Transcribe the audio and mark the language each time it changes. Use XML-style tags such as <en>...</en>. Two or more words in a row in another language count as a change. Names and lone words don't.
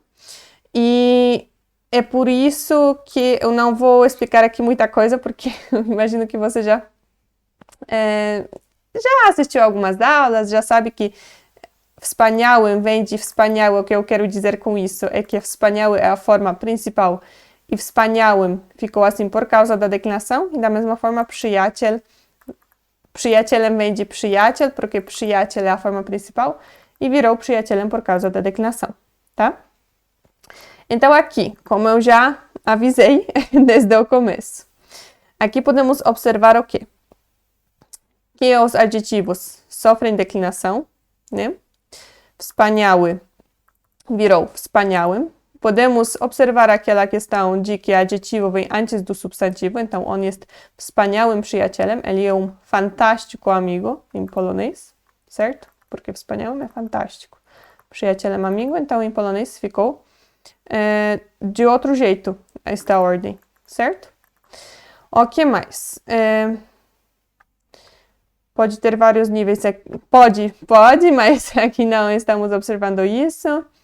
<pt>E é por isso que eu não vou explicar aqui muita coisa, porque eu imagino que você já assistiu algumas aulas, já sabe que wspaniałym vem de wspaniały. O que eu quero dizer com isso é que wspaniały é a forma principal e wspaniałym ficou assim por causa da declinação. E da mesma forma,</pt> <pl>przyjaciel. Przyjacielem</pl> <pt>vem de przyjaciel, porque przyjaciel é a forma principal, e virou przyjacielem por causa da declinação, tá? Então, aqui, como eu já avisei desde o começo, aqui podemos observar o quê? Que os adjetivos sofrem declinação, né? Wspaniały virou wspaniałym. Podemos observar aquela questão de que adjetivo vem antes do substantivo, então</pt> <pl>on jest wspaniałym przyjacielem,</pl> <pt>ele é um fantástico amigo em polonês, certo? Porque wspaniałym é fantástico. Przyjacielem amigo, então em polonês ficou de outro jeito esta ordem, certo? O que mais? Pode ter vários níveis, pode, mas aqui não estamos observando isso.</pt>